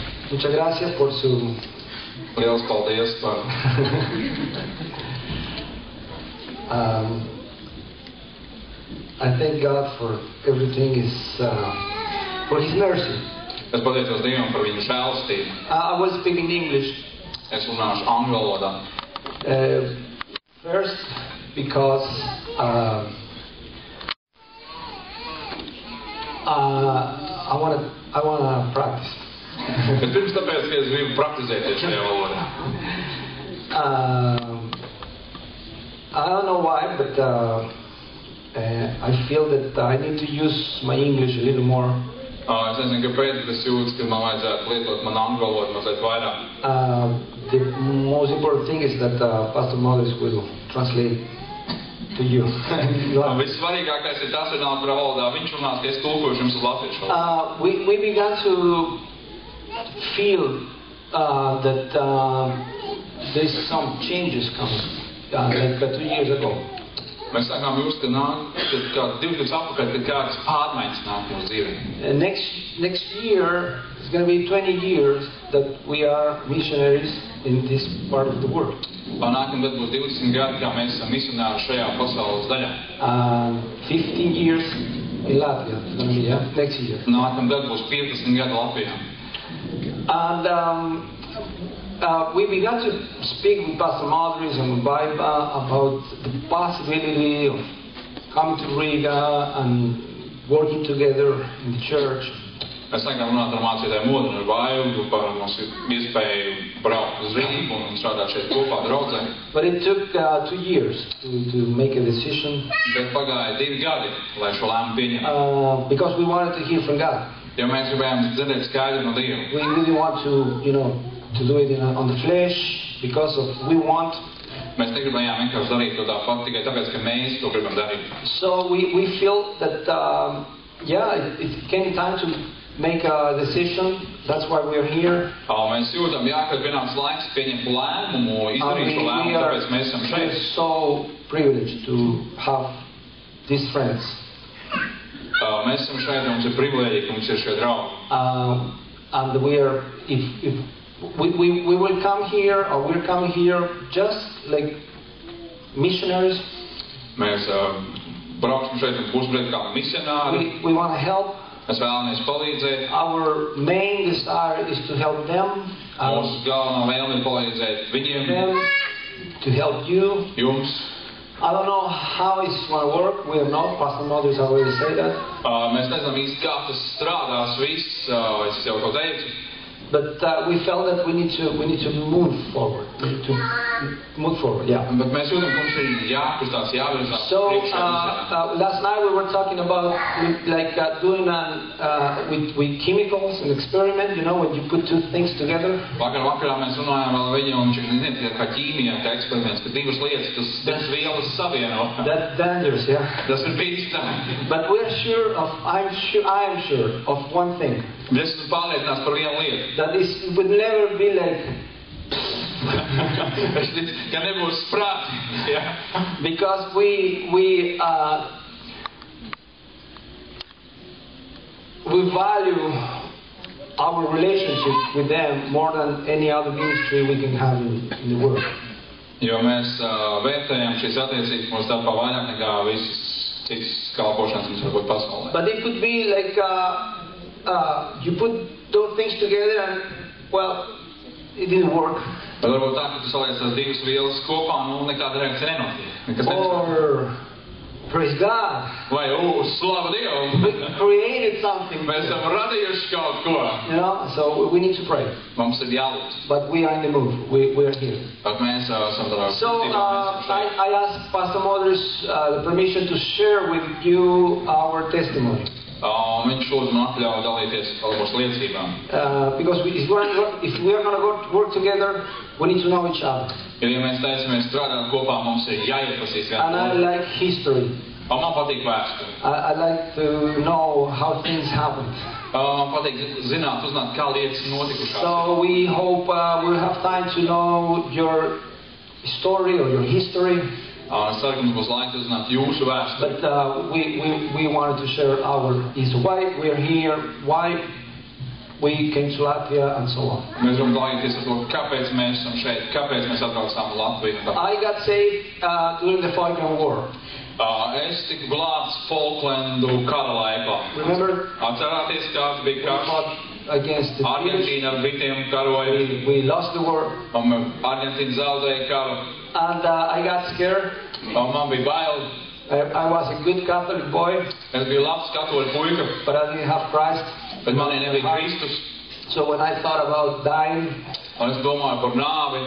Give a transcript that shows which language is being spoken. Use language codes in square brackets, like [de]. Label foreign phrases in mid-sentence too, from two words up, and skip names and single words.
[es] Muchas gracias por su... [lv] Liels paldies par... [en] I thank God for everything is for His mercy. [lv] Es pateicos Dievam par viņu žēlastību. [en] I will speak in English. [lv] Es runāšu angļu valodā. [en] First, because I wanna practice. [lv] Pirms tāpēc, ka es gribu praktizēties šajā valodā. [en] I don't know why, but I feel that I need to use my English a little more. [lv] Es nezinu, kāpēc, bet es jūtu, ka man vajadzētu lietot manu angļu valodu mazliet vairāk. [en] The most important thing is that Pastor Modris will translate to you. [lv] Vissvarīgākais ir tas, runāt par valodā. Viņš runās, ka es tulkošu jums uz latviešu valodu. [en] We began to feel that there's some changes coming, like 2 years ago. [lv] Mēs sākām just, ka kā 2 gadus atpakaļ, kad kādas pārmaiņas nāk mūsu dzīvē. [en] Next year is going to be 20 years that we are missionaries in this part of the world. [lv] Nākamgad būs 20 gadi, kā mēs esam misionāri šajā pasaules daļā. [en] 15 years in Latvia, it's going to be, next year. [lv] Nākamgad būs 15 gadi Latvijā. [en] And we began to speak with Pastor Modris and Bible about the possibility of coming to Riga and working together in the church. [lv] Mēs sākām runāt ar mācītāju Modru un ar Baivu par mums iespēju braukt uz Rīgu un strādāt šeit kopā draudzē. [en] But it took 2 years to make a decision. [lv] Bet pagāja 2 gadi, lai šo lēmumu pieņemtu. [en] Because we wanted to hear from God. [lv] Jo mēs gribējām dzirdēt skaidru no Dieva. [en] We really want to, to do it on the flesh because of we want. [lv] Mēs negribējām vienkārši darīt to tāpat tikai tāpēc, ka mēs to gribam darīt. [en] So we feel that it came time to make a decision. That's why we are here. [lv] Mēs jūtam, ka pienācis laiks pieņemt lēmumu, izdarīt šo lēmumu, tāpēc mēs esam šeit. [en] We are so privileged to have these friends. [lv] Mēs esam šeit, mums ir privilēģija, ka mums ir šie draugi. [en] And we are, if we will come here, or we're coming here just like missionaries. [lv] Mēs brauksim šeit un būsim kā misionāri. [en] We want to help. [lv] Mēs vēlamies palīdzēt. [en] Our main desire is to help them. [lv] Mūsu galvenā vēlme ir palīdzēt viņiem. [en] Them, to help you. [lv] Jums. [en] I don't know how it's going to work. We are not. Pastor Modris already said that. [lv] Mēs nezinām īsti, kā tas strādās viss. Es jau to teicu. [en] But we felt that we need to move forward. We need to move forward, yeah. [lv] Bet mēs jūtam, ka mums ir jākustās, jāvirzās. [en] So last night we were talking about like doing with chemicals an experiment. When you put 2 things together. [lv] Vakarā mēs runājām vēl viņam, kā ķīmijā, kā eksperiments, ka 2 lietas, tas vielas savieno. [en] That's dangerous, yeah. [lv] Tas ir bīstami. [en] But we're sure of, I am sure of one thing. [lv] Es esmu pārliecināts par vienu lietu. [en] That it would never be like. [lv] Ka nebūs sprāti. [en] Yeah. Because we value our relationship with them more than any other ministry we can have in the world. [lv] Jo mēs vērtējam šīs attiecības mūsu starpā vairāk nekā visas citas kalpošanas mums var būt pasaulē. [en] But it could be like you put those things together and, well, it didn't work. [lv] Bet varbūt tā, ka tu saliec tās 2 vielas kopā, nekāda reakcija nenotiek. [en] Or, praise God. [lv] Vai, slava Dievam. [en] We created something. [lv] Mēs esam radījuši kaut ko. [en] So we need to pray. [lv] Mums ir jālūdz. [en] But we are in the move. We are here. [lv] Bet mēs esam tādā. [en] So I asked Pastor Modris the permission to share with you our testimony. [lv] Viņš lūdzu man atļauju dalīties ar mūsu liecībām. [en] Because if we are going to work together, we need to know each other. [lv] Jo, ja mēs taisamies strādāt kopā, mums ir jāiepazīst viens [en] And I like history. [lv] Man patīk vēsture. [en] I like to know how things happened. [lv] Man patīk uzzināt, kā lietas notikušās. [en] So we hope we'll have time to know your story or your history. [lv] Es ceru, ka mums būs laiks uzzināt jūsu vēsturi. [en] But we wanted to share our is why we are here, why we came to Latvia and so on. [lv] Mēs gribam dalīties ar to, kāpēc mēs esam šeit, kāpēc mēs atbraucām Latviju. [en] I got saved during the Falkland War. [lv] Es tiku glābts Falklandu kara laikā. [en] Remember? [lv] Atcerāties, kāds bija [en] We [lv] karš? [en] fought against the British. [lv] Argentīna ar Britiem karoja, [en] We lost the war. [lv] un Argentīna zaudēja karu, [en] And I got scared. [lv] un man bija bail. [en] I was a good Catholic boy, [lv] Es biju labs katoļu puika, [en] but I didn't have Christ. [lv] bet manī nebija Kristus, [en] So when I thought about dying, [lv] un es domāju par nāvi,